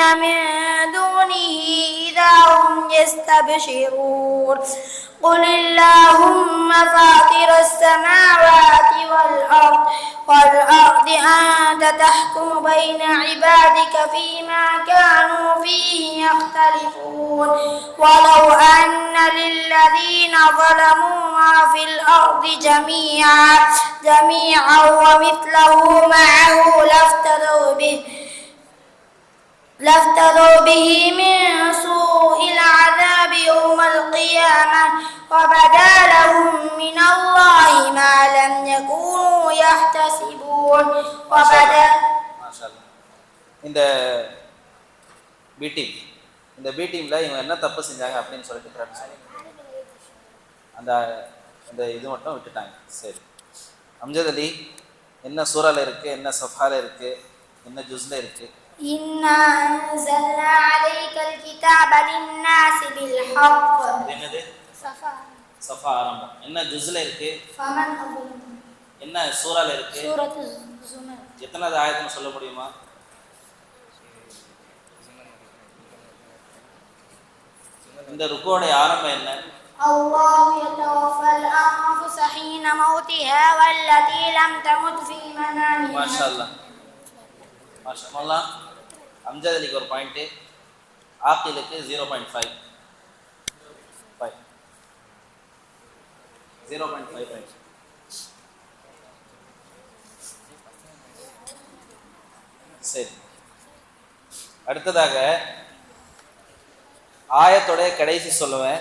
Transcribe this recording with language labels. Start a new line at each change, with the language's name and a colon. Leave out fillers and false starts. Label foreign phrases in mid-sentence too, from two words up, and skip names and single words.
Arabic: من دونه إذا هم يستبشرون قل اللهم فاطر السماوات والأرض أنت تحكم بين عبادك فيما كانوا فيه يختلفون ولو أن للذين ظلموا ما في الأرض جميعا ومثله معه لافتدوا به من سوء العذاب يوم القيامة وبدا لهم من الله ما لم يكونوا يحتسبون وبدا ما شاء الله.
Tamil: இந்த
English: B team
Tamil: இவங்க என்ன தப்பு செஞ்சாங்க அப்படின்னு சொல்லிட்டு correct சொல்லுங்க. அந்த அந்த இது மட்டும் விட்டுட்டாங்க. சரி, அம்ஜத் அலி என்ன சூறால இருக்கு, என்ன சஃபால இருக்கு, என்ன ஜுஸ்ல இருக்கு?
Arabic: إنا أنزلنا عليك الكتاب للناس بالحق
Tamil: என்னது? சஃபா ஆரம்பம். என்ன ஜுஸ்ல இருக்கு,
Arabic: فمن أظلم
Tamil: என்ன சூறால இருக்கு,
Arabic: سورة الزمر
Tamil: எத்தனாவது ஆயத்துன்னு சொல்ல முடியுமா? இந்த ருக்கோட ஆரம்பம் என்ன?
Arabic: الله يتوفى الأنفس حين موتها والتي لم تمت في منامها ما شاء الله، ما شاء الله.
Tamil: அம்ஜத் அலிக்கு ஒரு பாயிண்ட், ஆக்கிலுக்கு 0.5 பாயிண்ட். சரி, அடுத்ததாக ஆயத்தோட கடைசி சொல்லுவேன்.